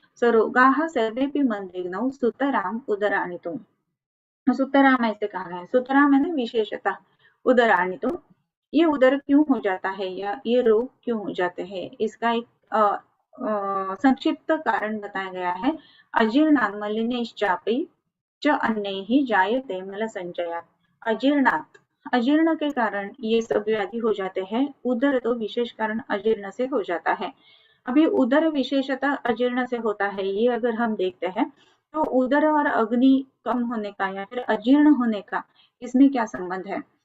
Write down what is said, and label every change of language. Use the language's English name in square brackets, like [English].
[Sanskrit] सो रोगाः सर्वेपि मंदेग्नौ सुतराम उदराणि तो, सुतराम [Hindi] ऐसे कहा है। सुतराम है ना विशेषता, उदराणि तो, ये उदर क्यों हो जाता है या ये रोग क्यों हो जाते हैं, इसका एक संक्षिप्त कारण बताया गया है। [Sanskrit] अजीर्णात् मलिनश्चापि च अन्यैः जायते मल संचयात्। [Hindi] अजीर्णात्, अजीर्ण के कारण ये सब व्याधि हो जाते हैं। उदर तो विशेष कारण अजीर्ण से हो जाता है। अभी उदर विशेषतः अजीर्ण से होता है, ये अगर हम देखते हैं तो उदर और अग्नि कम होने का या फिर अजीर्ण होने का इसमें क्या संबंध है?